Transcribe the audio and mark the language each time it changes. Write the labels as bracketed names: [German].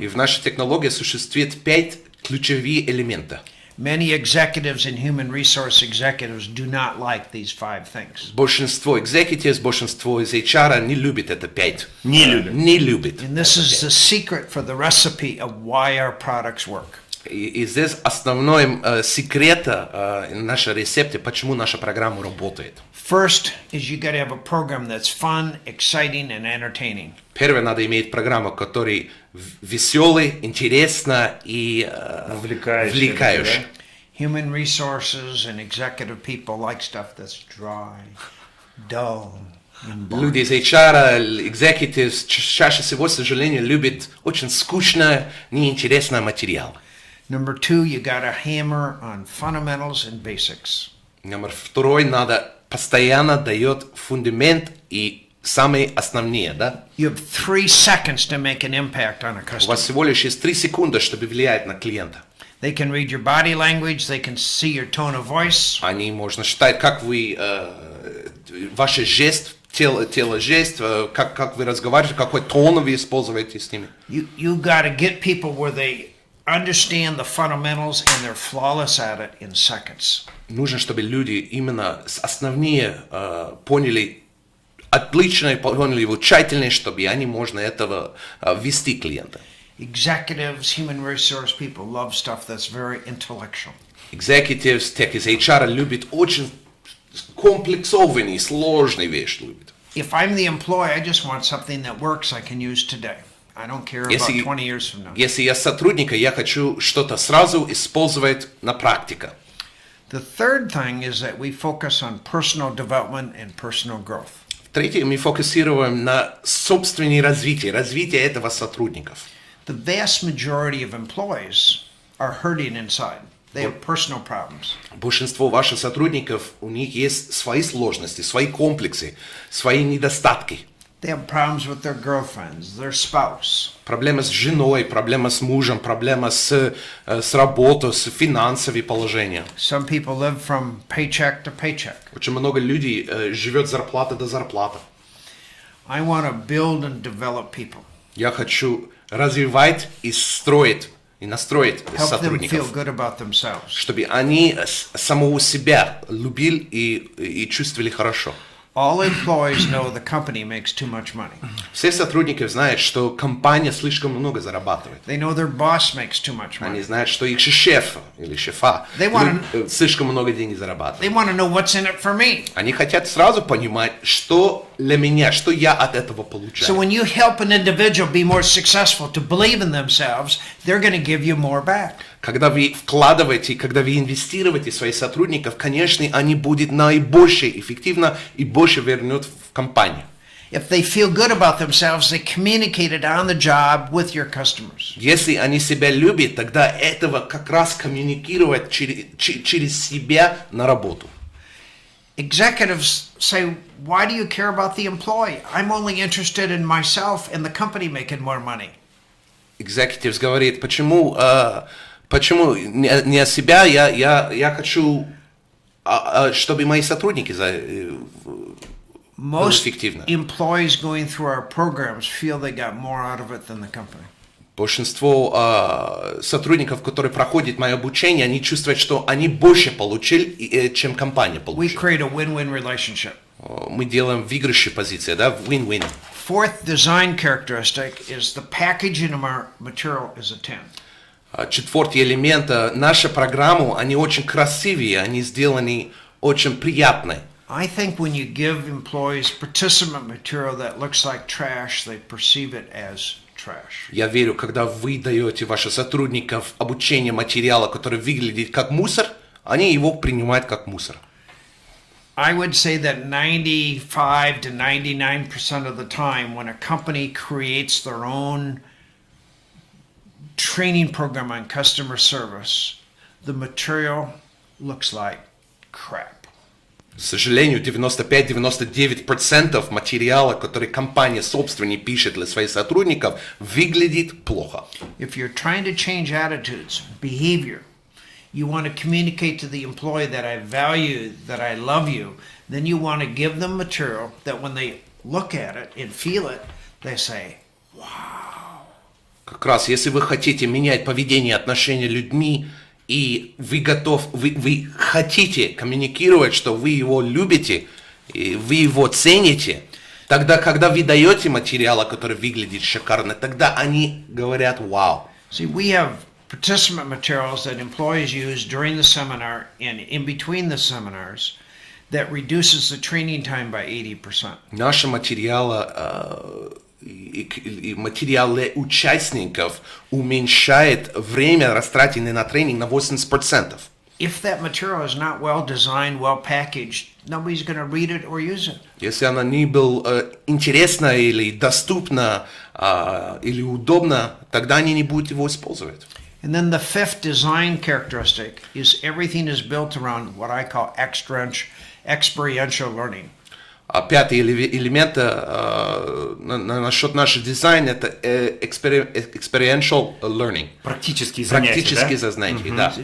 [Russian] И в нашей технологии существует 5 ключевых элементов. [English] Many executives and human resource executives do not like these 5 things. [Russian] Большинство executives, большинство из HR не любит это 5. Не любят. Не любит. [English] And this is the secret for the recipe of why our products work. [Russian] И здесь основной секрет нашего рецепта, почему наша программа работает. [English] First is you got to have a program that's fun, exciting, and entertaining. [Russian] Первое, надо иметь программу, которая веселая, интересна и вовлекающая. [English] Human resources and executive people like stuff that's dry, dull, and boring. [Russian] Люди из HR, executives, чаще всего, к сожалению, любят очень скучный, неинтересный материал. [English] Number 2, you got to hammer on fundamentals and basics. [Russian] Номер 2, надо постоянно дает фундамент и самые основные, да? [English] You have 3 seconds to make an impact on a [Russian] У вас [English] customer. [Russian] всего лишь есть 3 секунды, чтобы влиять на клиента. [English] They can read your body language, they can see your tone of voice. [Russian] Они можно считать, как вы, ваш жест, тело жест, как вы разговариваете, какой тон вы используете с ними. [English] You got to get people where they understand the fundamentals and they're flawless at it in seconds. [Russian] Нужно, чтобы люди именно основные поняли, отлично поняли его тщательно, чтобы они можно этого ввести клиента. [English] Executives, human resource people love stuff that's very intellectual. [Russian] Executives, тех из HR любят очень комплексованные, сложные вещи любят. [English] If I'm the employee, I just want something that works I can use today. I don't care about 20 years from now. [Russian] Если я сотрудник, я хочу что-то сразу использовать на практике. [English] The third thing is that we focus on personal development and personal growth. [Russian] Третье, мы фокусируем на собственное развитие, развитие этого сотрудников. [English] The vast majority of employees are hurting inside. They have personal problems. [Russian] Большинство ваших сотрудников, у них есть свои сложности, свои комплексы, свои недостатки. [English] They have problems with their girlfriends, their spouse. [Russian] Проблемы с женой, проблемы с мужем, проблемы с работой, с финансовым положением. [English] Some people live from paycheck to paycheck. [Russian] Очень много людей живет зарплата до зарплаты. [English] I want to build and develop people. [Russian] Я хочу развивать и строить, и настроить [English] Help them feel [Russian] сотрудников, [English] good about themselves. [Russian] чтобы они самого себя любили и чувствовали хорошо. [English] All employees know the company makes too much money. [Russian] Все сотрудники знают, что компания слишком много зарабатывает. [English] They know their boss makes too much [Russian] Они [English] money. [Russian] знают, что их шеф или шефа слишком много денег зарабатывает. [English] They want to know what's in it for me. [Russian] Они хотят сразу понимать, что для меня, что я от этого [English] So [Russian] получаю. [English] when you help an individual be more successful to believe in themselves, they're going to give you more back. [Russian] Когда вы вкладываете, когда вы инвестируете в своих сотрудников, конечно, они будут наибольше эффективно и больше вернут в компанию. [English] If they feel good about themselves, they communicate it on the job with your customers. [Russian] Если они себя любят, тогда этого как раз коммуникировать через себя на работу. [English] Executives say, why do you care about the employee? I'm only interested in myself and the company making more money. [Russian] Executives говорит, почему не о себя, я хочу, чтобы мои сотрудники было [English] Most [Russian] эффективно. [English] employees going through our programs feel they got more out of it than the company. [Russian] Большинство сотрудников, которые проходят мое обучение, они чувствуют, что они больше получили, чем компания [English] We [Russian] получила. [English] create a win-win relationship. [Russian] Мы делаем выигрышные позиции, да, win-win. [English] Fourth design characteristic is the packaging of our material is a 10. [Russian] Четвертый элемент, наша программа, они очень красивые, они сделаны очень приятные. [English] I think when you give employees participant material that looks like trash, they perceive it as trash. [Russian] Я верю, когда вы даете вашим сотрудникам обучение материала, который выглядит как мусор, они его принимают как мусор. [English] I would say that 95 to 99% of the time when a company creates their own training program on customer service, the material looks like crap. [Russian] К сожалению, 95-99% материала, который компания собственник пишет для своих сотрудников, выглядит плохо. [English] If you're trying to change attitudes, behavior, you want to communicate to the employee that I value, that I love you, then you want to give them material that when they look at it and feel it, they say, [Russian] Как раз, если вы хотите менять поведение, отношения людьми, и вы хотите коммуникировать, что вы его любите, и вы его цените, тогда, когда вы даете материал, который выглядит шикарно, тогда они говорят «Вау». [English] See, we have participant materials that employees use during the seminar and in between the seminars that reduces the training time by 80%. [Russian] Наши материалы и материалы участников уменьшает время, растратенное на тренинг, на 80%. [English] If that material is not well designed, well packaged, nobody's going to read it or use it. [Russian] Если она не была интересна или доступна или удобна, тогда они не будут его использовать. [English] And then the fifth design characteristic is everything is built around what I call experiential learning. [Russian] Пятый элемент насчет нашего дизайна – это [English] experiential learning. [Russian] Практические занятия, Практические занятия, да.